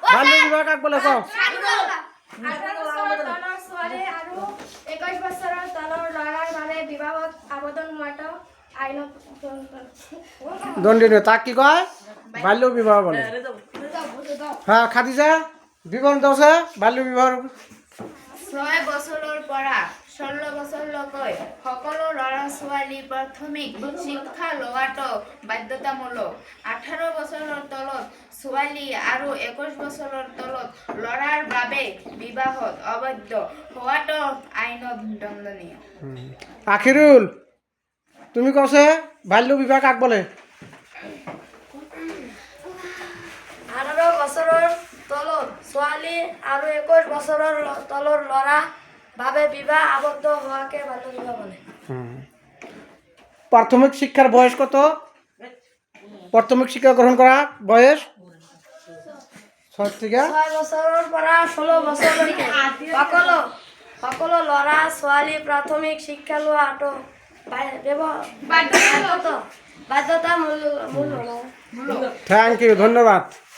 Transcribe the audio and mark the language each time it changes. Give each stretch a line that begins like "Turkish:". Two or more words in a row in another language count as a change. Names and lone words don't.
Assamese: বাল্য বিবাহ কাক বলে কও? 18 বছৰৰ তলৰ ছোৱালী আৰু 21 বছৰৰ তলৰ ল'ৰাৰ বাবে বিবাহত আবেদন হোৱাটো আইনত দণ্ডনীয়। তাক কি কয়? বাল্য বিবাহ বলে। হ্যাঁ খাদিজা বিবরণ দাওছে বাল্য বিবাহ। 6 বছৰৰ পৰা 16 বছৰলৈকে সকলো ল'ৰা ছোৱালী প্ৰাথমিক শিক্ষা লোৱাটো বাধ্যতামূলক। 18 বছৰৰ তলত ছোৱালী আৰু 21 বছৰৰ তলত ল'ৰাৰ বাবে বিবাহত আবদ্ধ হোৱাটো আইনত দণ্ডনীয়। আখিরুল তুমি কওছে বাল্য বিবাহ কাক বলে? 18 বছৰৰ তলৰ ছোৱালী আৰু 21 বছৰৰ তলৰ ল'ৰা বাবে বিবাহ আবদ্ধ হোৱাকে বাল্য বিবাহ বলে।
Bangla: প্রাথমিক শিক্ষার বয়স কত? প্রাথমিক শিক্ষা গ্রহণ করা বয়স 6 থেকে
Assamese: 6 বছৰৰ পৰা 16 বছৰলৈকে সকলো ল'ৰা ছোৱালী প্ৰাথমিক শিক্ষা লোৱাটো বাধ্যতামূলক।
English: Thank you ধন্যবাদ।